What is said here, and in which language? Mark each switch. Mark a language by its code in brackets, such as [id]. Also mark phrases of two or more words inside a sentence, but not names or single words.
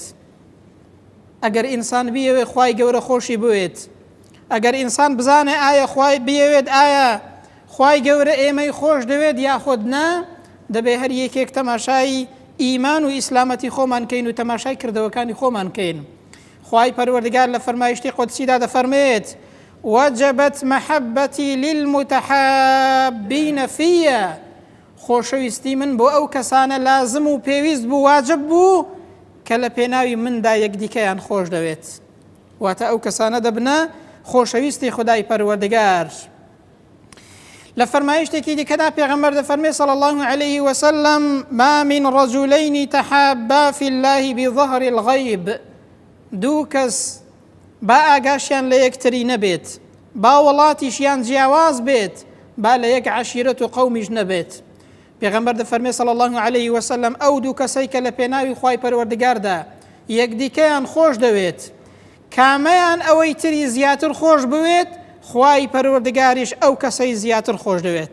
[ckb] ئەگەر ئینسان بیەوێ خوای گەورە خۆشی بوێت، ئەگەر ئینسان بزانێ ئایا خوای بیەوێت ئایا خوای گەورە ئێمەی خۆش دەوێت یاخود نا، دەبێ هەر یەکێک تەماشای ئیمان و ئیسلامەتی خۆمان کەین و تەماشای کردەوەکانی خۆمان کەین. خوای پەروەردگار لە فەرمایشتی قودسیدا دەفەرمێت [ar] وجبت محبتي للمتحابين فيا، [ckb] خۆشەویستی من بۆ ئەو کەسانە لازم و پێویست بوو واجب بوو کە لە پێناوی مندا یەکدیکەیان خۆش دەوێت. واتە ئەو کەسانە دەبنە خۆشەویستی خودای پەروەردگار. لە فەرمایشتێکی دیکەدا پێغەمبەر دەفەرمێ [ar] صلی الله عليه وسلم ما من رجلين تحابا في الله بظهر الغيب، [ckb] دوو کەس با ئاگاشیان لە یەکتری نەبێت، با وڵاتیشیان جیاواز بێت، با لە یەک عەشیرەت و قەومیش نەبێت. پێغەمبەر دەفەرمێ [ar] صلی الله عليه وسلم [ckb] ئەو دوو کەسەی کە لە پێناوی خوای پەروەردگاردا یەکدیکەیان خۆش دەوێت، کامەیان ئەوەی تری زیاتر خۆش بوێت، خوای پەروەردگاریش ئەو کەسەی زیاتر خۆش دەوێت.